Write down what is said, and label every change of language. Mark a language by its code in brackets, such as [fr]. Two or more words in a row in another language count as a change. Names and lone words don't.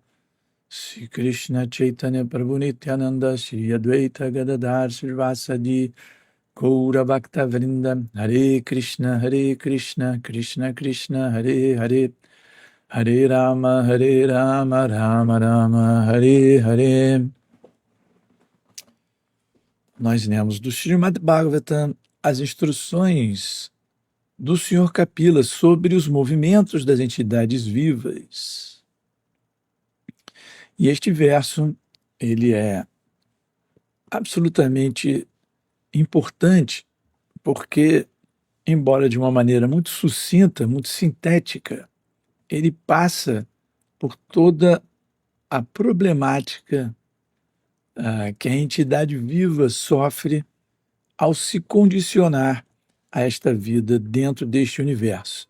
[sa] Sri Krishna Chaitanya Prabhu Nityananda Sri Advaita Gadadhar Srivasadi Gaura Bhakta Vrinda Hare Krishna Krishna Krishna Hare Hare Hare Rama Rama Rama Hare Hare. [pt] Nós lemos do Srimad Bhagavatam as instruções do Sr. Kapila sobre os movimentos das entidades vivas. E este verso, ele é absolutamente importante, porque, embora de uma maneira muito sucinta, muito sintética, ele passa por toda a problemática que a entidade viva sofre ao se condicionar a esta vida dentro deste universo.